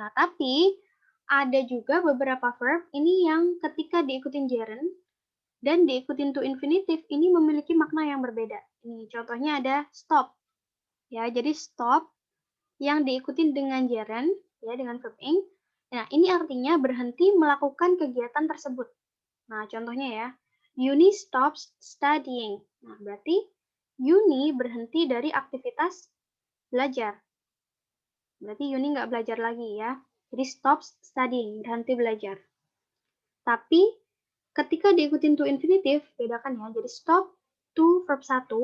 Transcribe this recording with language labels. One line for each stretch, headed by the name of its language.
Indonesian: Nah, tapi ada juga beberapa verb ini yang ketika diikutin gerund, dan diikutin to infinitive, ini memiliki makna yang berbeda. Ini contohnya ada stop. Ya, jadi stop yang diikuti dengan gerund, ya, dengan verb ing. Nah, ini artinya berhenti melakukan kegiatan tersebut. Nah, contohnya ya,
English: Yuni stops studying.
Indonesian: Nah, berarti Yuni berhenti dari aktivitas belajar. Berarti Yuni nggak belajar lagi ya. Jadi stops studying, berhenti belajar. Tapi ketika diikutin to infinitive, bedakan ya. Jadi stop to verb 1.